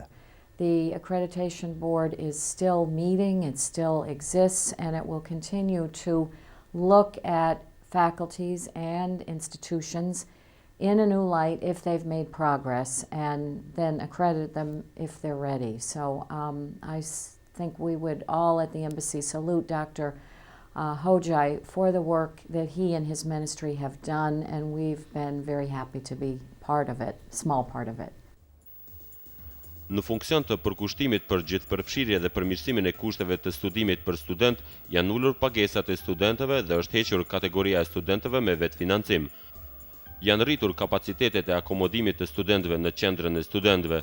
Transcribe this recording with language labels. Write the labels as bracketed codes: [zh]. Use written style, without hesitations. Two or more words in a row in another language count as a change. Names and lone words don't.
[en] The accreditation board is still meeting, it still exists, and it will continue to look at faculties and institutions in a new light if they've made progress, and then accredit them if they're ready. So I think we would all at the embassy salute Dr. Hojai for the work that he and his ministry have done, and we've been very happy to be part of it, small part of it. [sq] Në funksion të përkushtimit për gjithëpërfshirje dhe përmirësimin e kushteve të studimit për student, janë ulur pagesat e studentëve dhe është hequr kategoria e studentëve me vetëfinancim. Janë rritur kapacitetet e akomodimit të studentëve në qendrën e studentëve.